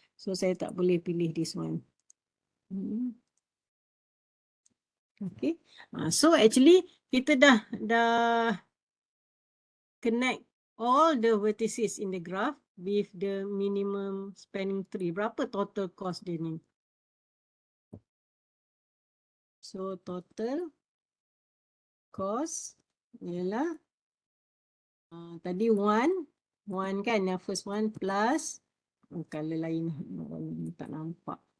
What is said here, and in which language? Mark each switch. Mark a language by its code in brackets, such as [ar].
[ms] So saya tak boleh pilih [en] this one. Okay. So actually [ms] kita dah [en] connect all the vertices in the graph with the minimum spanning tree. [ms] Berapa total cost dia ni? [en] So total cost [ms] ialah tadi 1 kan, yang [en] first one plus color [ms] lain tak nampak.